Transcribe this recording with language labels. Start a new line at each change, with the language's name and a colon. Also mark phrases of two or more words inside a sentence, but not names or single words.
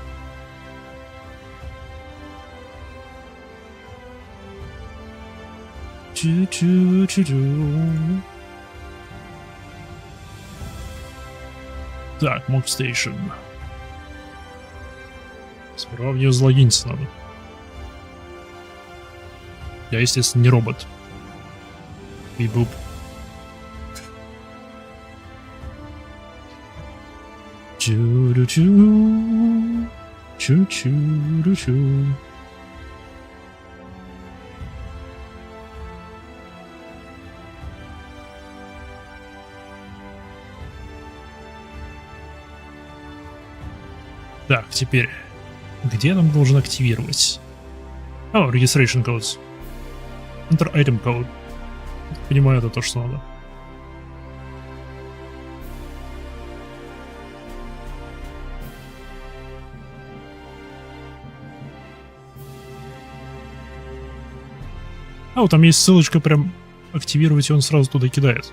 Russian: Так, Mock Station. Сперва в нее залогиниться надо. Я, естественно, не робот. Бибуп. Чу-ру-чу. Чу-чу-ру-чу. Так, теперь, где я там должен активировать? О,
English: registration codes. Enter item code.
Russian: Понимаю, это то, что надо. А, вот там есть ссылочка, прям активировать, и он сразу туда кидает.